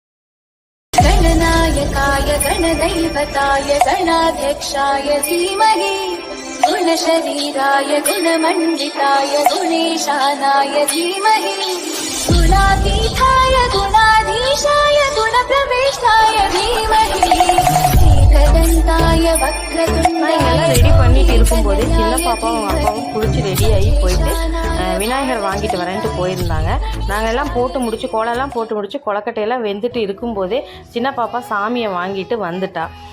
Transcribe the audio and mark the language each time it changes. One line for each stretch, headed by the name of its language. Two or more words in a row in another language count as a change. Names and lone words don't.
Sanskrit: गणनायकाय गणदैवताय गणाध्यक्षाय धीमहि गुणशरीराय गुणमण्डिताय गुणेशानाय धीमहि गुणातीताय गुणाधीशाय गुणप्रवेशाय धीमहि
Tamil: எல்லாம் ரெடி பண்ணிட்டு இருக்கும்போதே சின்ன பாப்பாவும் அப்பாவும் குளிச்சு ரெடி ஆகி போயிட்டு விநாயகர் வாங்கிட்டு வரேன்ட்டு போயிருந்தாங்க. நாங்கள் எல்லாம் போட்டு முடிச்சு கோலெல்லாம் போட்டு முடிச்சு கொழுக்கட்டையெல்லாம் வெந்துட்டு இருக்கும்போதே சின்ன பாப்பா சாமியை வாங்கிட்டு வந்துட்டா.